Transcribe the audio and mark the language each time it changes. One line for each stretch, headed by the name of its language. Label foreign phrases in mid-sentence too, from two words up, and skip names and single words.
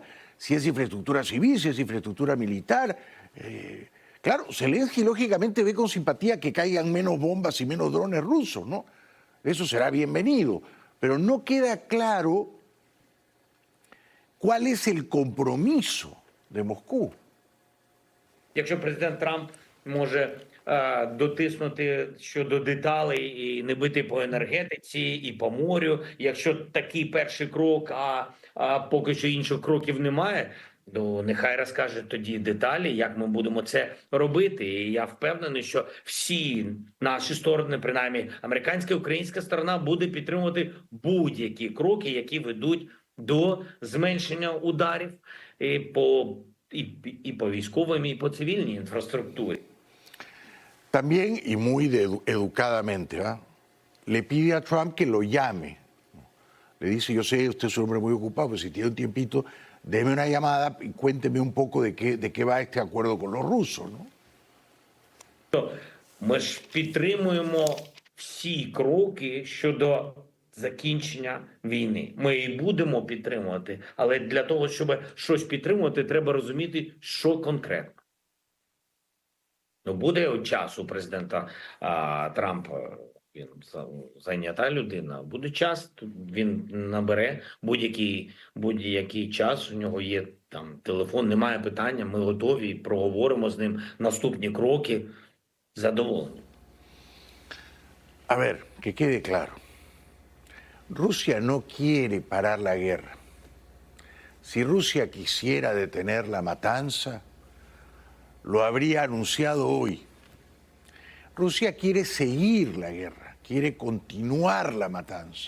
Spanish: Si es infraestructura civil, si es infraestructura militar. Claro, Zelensky lógicamente ve con simpatía que caigan menos bombas y menos drones rusos, ¿no? Eso será bienvenido, pero no queda claro cuál es el compromiso de Moscú.
Ukrainian: Якщо президент Трамп може дотиснути щодо деталей і не бити по енергетиці і по морю, якщо такий перший крок, а поки що інших кроків немає, то нехай розкаже тоді деталі, як ми будемо це робити. І я впевнений, що всі наші сторони, принаймні американська і українська сторона, буде підтримувати будь-які кроки, які ведуть до зменшення ударів y по військовим, y по цивільній інфраструктурі.
Spanish: También, y muy educadamente, ¿va? Le pide a Trump que lo llame. Le dice, yo sé, usted es un hombre muy ocupado, pero si tiene un tiempito, déme una llamada y cuénteme un poco de qué va este acuerdo con los rusos, ¿no?
Ukrainian: Ми ж підтримуємо всі кроки щодо закінчення війни. Ми і будемо підтримувати, але для того, щоб щось підтримувати, треба розуміти, що конкретно. Ну, буде час у президента Трампа, він зайнята людина, буде час, він набере будь-який час, у нього є там телефон, немає питання, ми готові, проговоримо з ним наступні кроки, задоволені.
Spanish: A ver, que quede claro. Rusia no quiere parar la guerra. Si Rusia quisiera detener la matanza, lo habría anunciado hoy. Rusia quiere seguir la guerra, quiere continuar la matanza.